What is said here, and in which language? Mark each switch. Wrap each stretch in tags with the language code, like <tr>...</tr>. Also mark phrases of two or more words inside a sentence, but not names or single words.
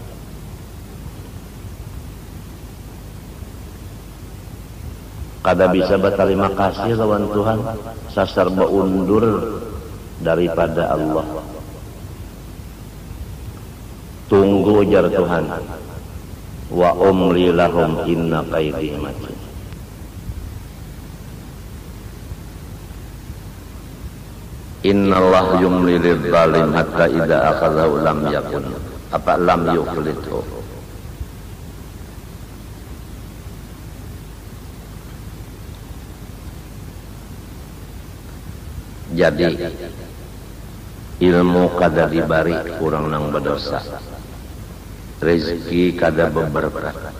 <bjn>Kada bisa berterima kasih lawan Tuhan, sasar beundur daripada Allah. Tunggu jar Tuhan,</bjn> <ar>وأملي لهم إن كيدي متين. إن الله يملي للظالم حتى إذا أخذه لم يكن apa لم يفلته.</ar> <bjn>Jadi ilmu kada dibari kurang nang berdosa, rezeki kada beberkat.</bjn>